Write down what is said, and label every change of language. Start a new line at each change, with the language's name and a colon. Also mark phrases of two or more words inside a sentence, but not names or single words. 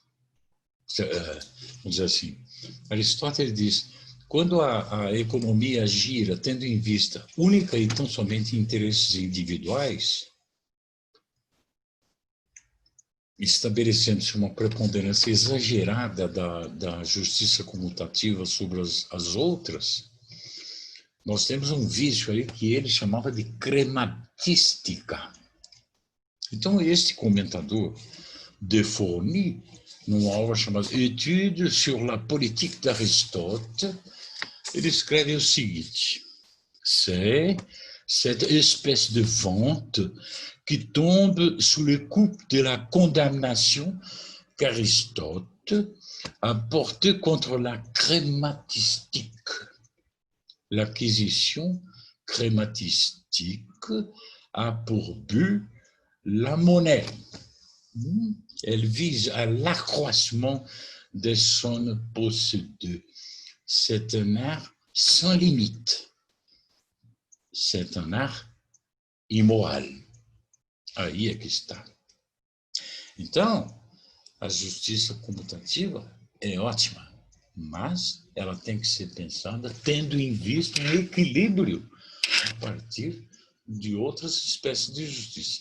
Portuguese: Vamos dizer assim, Aristóteles diz: quando a economia gira tendo em vista única e tão somente interesses individuais, estabelecendo-se uma preponderância exagerada da justiça comutativa sobre as outras, nós temos um vício aí que ele chamava de crematística. Então, este comentador, De Fourny, numa obra chamada Études sur la politique d'Aristote, ele escreve o seguinte:
French: c'est cette espèce de vente qui tombe sous le coup de la condamnation qu'Aristote a portée contre la crématistique. L'acquisition crématistique a pour but la monnaie. Elle vise à l'accroissement de son possédé. C'est un art sans limite. C'est un art imoral.
Portuguese: Aí é que está. Então, a justiça comutativa é ótima, mas ela tem que ser pensada tendo em vista um equilíbrio a partir de outras espécies de justiça.